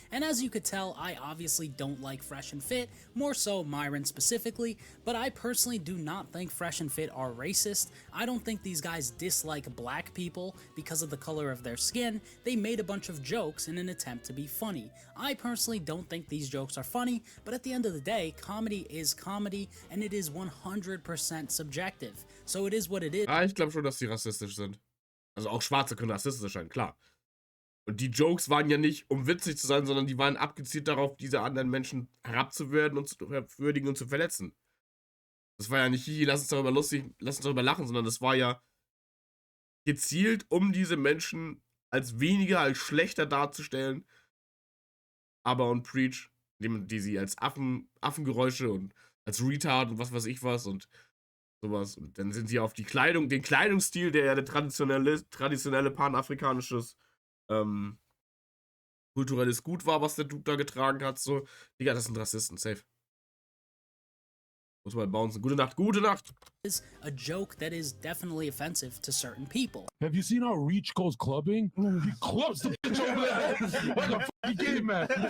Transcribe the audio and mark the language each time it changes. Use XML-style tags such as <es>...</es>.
<en>And as you could tell, I obviously don't like Fresh and Fit, more so Myron specifically, but I personally do not think Fresh and Fit are racist. I don't think these guys dislike black people because of the color of their skin. They made a bunch of jokes in an attempt to be funny. I personally don't think these jokes are funny, but at the end of the day, comedy is comedy, and it is 100% subjective. So it is what it is.</en> <de>Ich glaube schon, dass die rassistisch sind. Also auch Schwarze können rassistisch sein, klar. Und die Jokes waren ja nicht, um witzig zu sein, sondern die waren abgezielt darauf, diese anderen Menschen herabzuwürdigen und zu würdigen und zu verletzen. Das war ja nicht, hihi, lass uns darüber lachen, sondern das war ja gezielt, um diese Menschen als weniger, als schlechter darzustellen. Aber und Preach, die sie als Affengeräusche und als Retard und was weiß ich was und sowas. Und dann sind sie auf die Kleidung, den Kleidungsstil, der ja der traditionelle panafrikanisches kulturelles Gut war, was der Dude da getragen hat. So, Digga, das sind Rassisten, safe. Muss mal bouncen. Gute Nacht, gute Nacht.</de> <en>Is a joke that is definitely offensive to certain people. Have you seen how Reach goes clubbing? He clubs the bitch over there like a fucking game man.</en>